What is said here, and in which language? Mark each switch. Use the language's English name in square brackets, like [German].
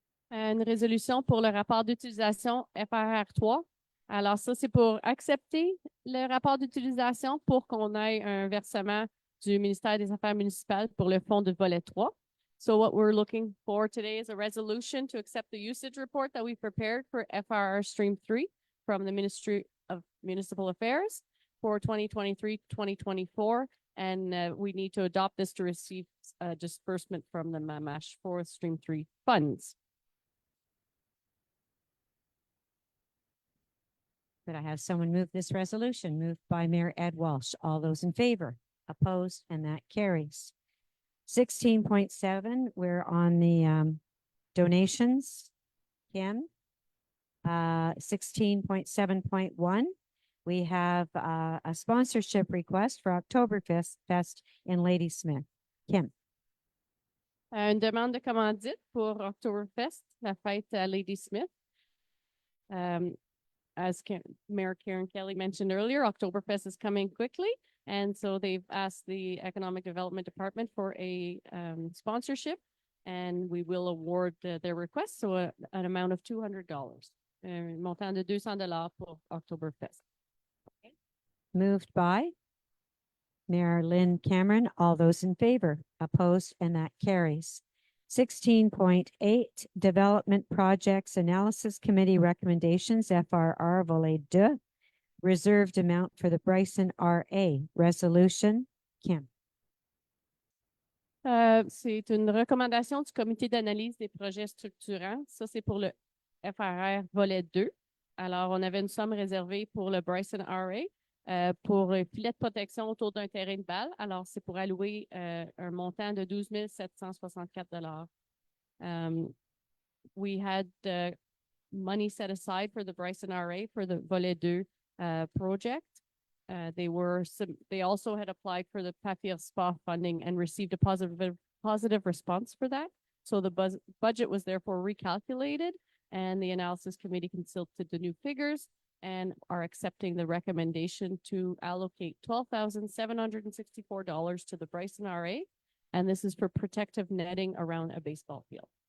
[French] Une résolution pour le rapport d'utilisation FRR 3. Alors ça, c'est pour accepter le rapport d'utilisation pour qu'on ait un versement du ministère des Affaires municipales pour le fonds de volet 3. [English] So what we're looking for today is a resolution to accept the usage report that we prepared for FRR Stream 3 from the Ministry of Municipal Affairs for 2023-2024, and we need to adopt this to receive disbursement from the MAMASH for Stream 3 funds. Could I have someone move this resolution? Moved by Mayor Ed Walsh. All those in favor, opposed, and that carries. 16.7, we're on the donations. Kim? 16.7.1. We have a sponsorship request for Oktoberfest in Ladysmith. Kim? [French] Une demande de commandite pour Oktoberfest, la fête à Ladysmith. [English] As Mayor Karen Kelly mentioned earlier, Oktoberfest is coming quickly, and so they've asked the Economic Development Department for a sponsorship, and we will award their request, so an amount of $200, [French] un montant de $200 pour Oktoberfest. [English] Moved by Mayor Lynn Cameron. All those in favor, opposed, and that carries. 16.8, Development Projects Analysis Committee Recommendations, FRR Volet 2, reserved amount for the Bryson RA Resolution. Kim? [French] C'est une recommandation du comité d'analyse des projets structurants. Ça, c'est pour le FRR Volet 2. Alors, on avait une somme réservée pour le Bryson RA pour un filet de protection autour d'un terrain de balle. Alors, c'est pour allouer un montant de 12 764 $. [English] We had money set aside for the Bryson RA for the Volet 2 project. They also had applied for the Papier Spa funding and received a positive response for that. So the budget was therefore recalculated, and the analysis committee consulted the new figures and are accepting the recommendation to allocate $12,764 to the Bryson RA, and this is for protective netting around a baseball field.